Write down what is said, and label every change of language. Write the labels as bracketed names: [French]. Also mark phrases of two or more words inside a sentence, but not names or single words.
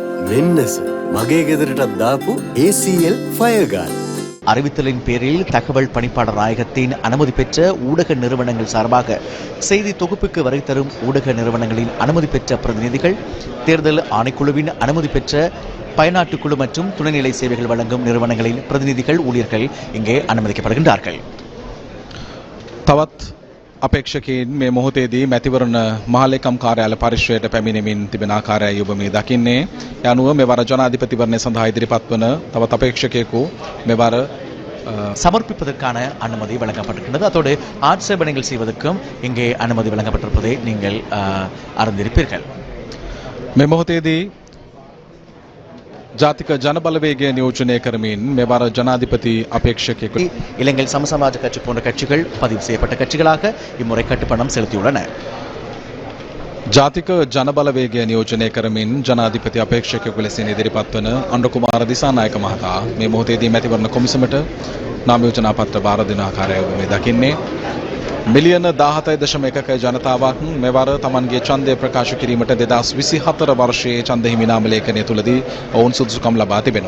[Sinhala] වෙන්නස මගේ ගෙදරටත් දාපු ACL Fireguard. [Tamil] அறிவித்தலின் பேரில் தகவல் பணிப்பாளர் நாயகத்தின் அனுமதி பெற்ற ஊடக நிறுவனங்கள் சார்பாக செய்தி தொகுப்புக்கு வரை தரும் ஊடக நிறுவனங்களின் அனுமதி பெற்ற பிரதிநிதிகள், தேர்தல் ஆணைக்குழுவின் அனுமதி பெற்ற பயனாட்டுக்குழு மற்றும் துணைநிலை சேவைகள் வழங்கும் நிறுவனங்களின் பிரதிநிதிகள், ஊழியர்கள் இங்கே அனுமதிக்கப்படுகின்றார்கள். [Sinhala] තවත් අපේක්ෂකයින් මේ මොහොතේදී මැතිවරණ මහලේකම් කාර්යාල පරිශ්‍රයට පැමිණෙමින් තිබෙන ආකාරයයි ඔබ මේ දකින්නේ. ඒ අනුව මෙවර ජනාධිපතිවරණය සඳහා ඉදිරිපත් වන තවත් අපේක්ෂකයෙකු මෙවර [Tamil] சமர்ப்பிப்பதற்கான அனுமதி வழங்கப்பட்டிருக்கிறது. அதோடு ஆட்சேபனைகள் செய்வதற்கும் இங்கே அனுமதி வழங்கப்பட்டிருப்பதை நீங்கள் அறிந்திருப்பீர்கள். [Sinhala] මේ මොහොතේදී ජාතික ජනබලවේගය නියෝජනය කරමින් මෙවර ජනාධිපති අපේක්ෂකයෙකු [Tamil] இலங்கை சமசமாஜ கட்சி போன்ற கட்சிகள் பதிவு செய்யப்பட்ட கட்சிகளாக இம்முறை கட்டுப்பணம் செலுத்தியுள்ளன. [Sinhala] ජාතික ජනබලවේගය නියෝජනය කරමින් ජනාධිපති අපේක්ෂකයෙකු ලෙසින් ඉදිරිපත් වන අනුරකුමාර දිසානායක මහතා මේ මොහොතේදී මැතිවරණ කොමිසමට නාම යෝජනා පත්‍ර බාර දෙන ආකාරය ඔබ මේ දකින්නේ. මිලියන 17.1ක ජනතාවක් මෙවර තමන්ගේ ඡන්දය ප්‍රකාශ කිරීමට 2024 වර්ෂයේ ඡන්ද හිමි නාම ලේඛනය තුලදී ඔවුන් සුදුසුකම් ලබා තිබෙනවා.